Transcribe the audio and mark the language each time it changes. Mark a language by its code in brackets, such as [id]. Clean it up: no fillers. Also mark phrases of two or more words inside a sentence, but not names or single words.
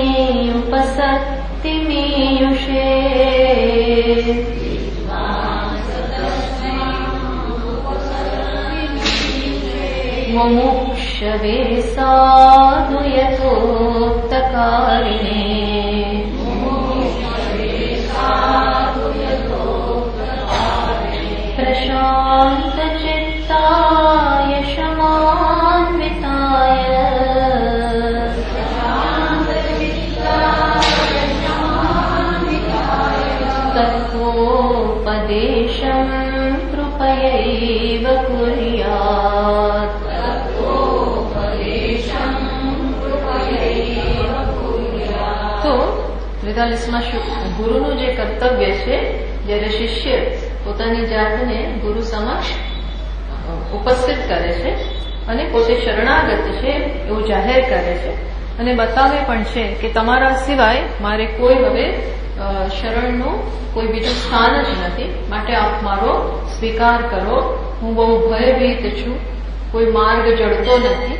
[sa] उपसक्तिमीयुषे मुमुक्षवे साधु यथोक्तकारिणे प्रशान्तचित्ताय शमान्विताय तत्त्वोपदेशं कृपयैव कुर्यात्। [gu] તો 43માં ગુરુનું જે કર્તવ્ય છે, જ્યારે શિષ્ય પોતાની જાતને ગુરુ સમક્ષ ઉપસ્થિત કરે છે અને પોતે શરણાગત છે એવું જાહેર કરે છે અને બતાવે પણ છે કે તમારા સિવાય મારે કોઈ હવે શરણનું કોઈ બીજું સ્થાન જ નથી, માટે આપ મારો સ્વીકાર કરો, હું બહુ ભયભીત છું, કોઈ માર્ગ જડતો નથી.